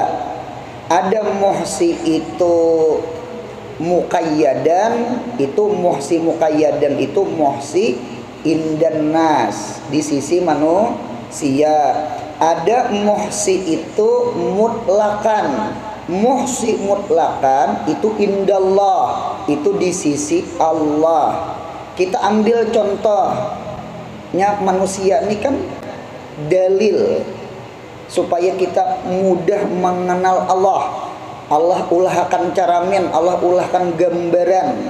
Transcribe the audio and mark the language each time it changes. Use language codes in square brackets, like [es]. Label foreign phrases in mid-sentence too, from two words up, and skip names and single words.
[id] Ada muhsi itu muqayyadan, itu [ar] muhsi muqayyadan [id] itu [ar] muhsi indan nas, [id] di sisi manusia. Ada muhsi itu mutlakan. [ar] Muhsi mutlakan [id] itu indallah, itu di sisi Allah. Kita ambil contohnya manusia ini kan dalil supaya kita mudah mengenal Allah. [bjn] Allah ulahkan caramin, Allah ulahkan gambaran.